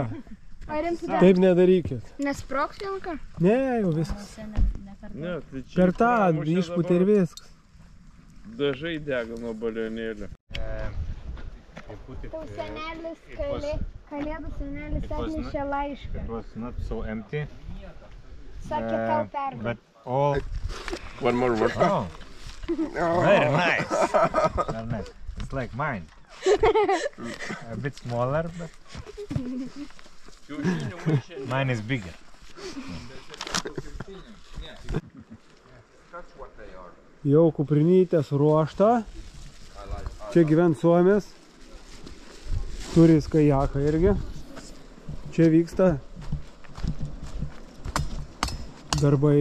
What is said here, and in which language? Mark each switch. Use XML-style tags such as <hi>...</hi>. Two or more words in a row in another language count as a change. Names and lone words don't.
<lt>Ar rimti dar? Taip nedarykit. Nesproks vienką? Ne, jau viskas. Ne, tai čia Per tą pramušė išputė ir dabar viskas. Dažai dega nuo balionėlio. Tau senelis, kalėdų senelis atnešė laišką.</lt> <en>It was not so empty.</en> <lt>Sakė tau perduoti.</lt> <en>But all... One more word. Oh, very nice. Very nice. It's like mine. A bit smaller, but mine is bigger.</en> <lt>Jau kuprinytės ruošta. Čia gyvent Suomis. Turi kajaką irgi. Čia vyksta darbai.</lt>